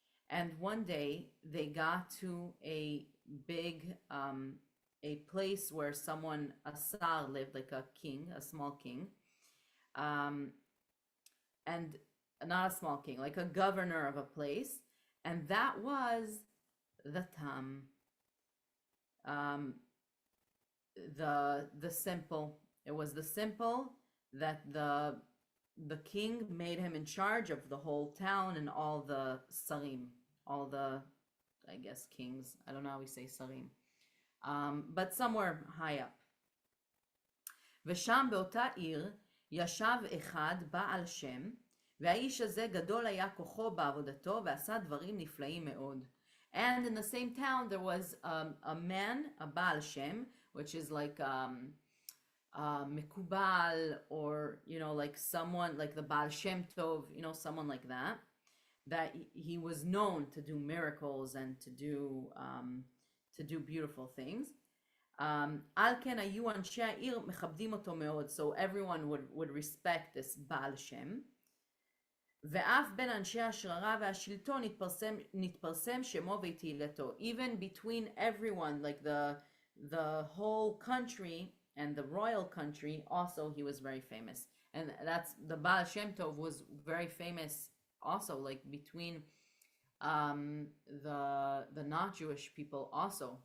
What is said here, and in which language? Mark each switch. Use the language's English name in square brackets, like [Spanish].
[English] And one day they got to a big a place where a Sar lived, like a king, a small king, and not a small king, like a governor of a place, and that was the Tam, the simple. It was the simple that the king made him in charge of the whole town and all the sarim, all the, I guess, kings. I don't know how we say sarim, but somewhere high up. [Hebrew] ושם באותה עיר ישב אחד בעל שם, והאיש הזה גדול היה כוחו בעבודתו ועשה דברים נפלאים מאוד. [English] And in the same town there was a man, a Baal Shem, which is like Mekubal, or like someone like the Baal Shem Tov, someone like that he was known to do miracles and to do beautiful things. [Hebrew] על כן היו אנשי העיר מכבדים אותו מאוד, [English] so everyone would respect this Baal Shem. [Hebrew] ואף בין אנשי השררה והשלטון נתפרסם שמו ותהילתו. [English] Even between everyone, like the whole country and the royal country, also he was very famous. And that's the Baal Shem Tov was very famous also, like between the not Jewish people also.